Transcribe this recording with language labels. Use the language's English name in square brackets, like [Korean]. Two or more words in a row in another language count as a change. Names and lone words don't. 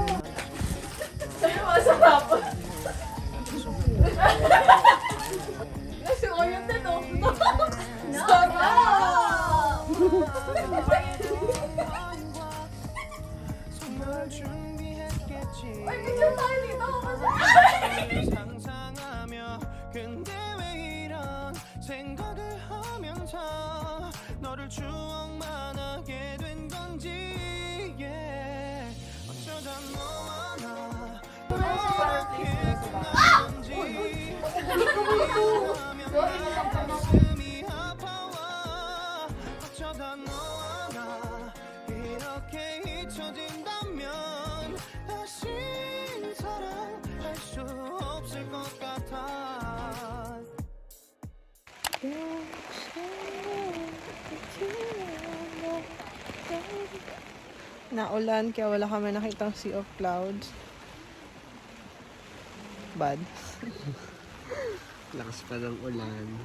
[Filipino] Sa'yo masarap. Kasi oriented ako. Sarap! Ay, picture tayo dito. [Korean] 상상하며 근데 왜 이런 생각을 하면서 너를 추억만 하게 된 건지 yeah. 어쩌다 너와 나 이렇게 끝난 건지 가슴이 아파와 어쩌다 너와 나 이렇게 잊혀진다면 다시 사랑할 수 없을 것 같아. [Cebuano] Naulan kaya wala kami nakitang Sea of Clouds. [Filipino] Bad. Lakas pa ng ulan.